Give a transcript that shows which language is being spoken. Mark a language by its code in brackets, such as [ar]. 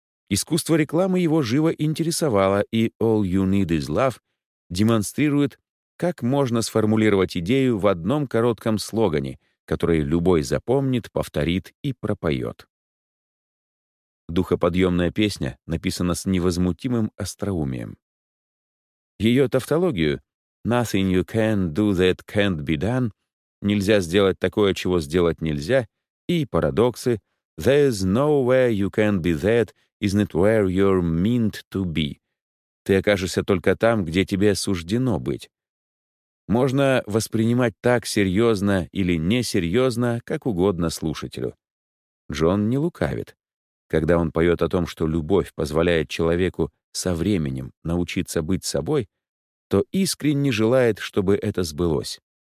[ru] Искусство рекламы его живо интересовало, и «All You Need Is Love» демонстрирует, как можно сформулировать идею в одном коротком слогане, который любой запомнит, повторит и пропоет. Духоподъемная песня написана с невозмутимым остроумием. Ее тавтологию [en] «Nothing you can do that can't be done» — [ru] «Нельзя сделать такое, чего сделать нельзя» и парадоксы [en] «There's nowhere you can be that, isn't where you're meant to be» — [ru] «Ты окажешься только там, где тебе суждено быть». Можно воспринимать так серьезно или несерьезно, как угодно слушателю. Джон не лукавит. Когда он поет о том, что любовь позволяет человеку со временем научиться быть собой, то искренне желает, чтобы это сбылось.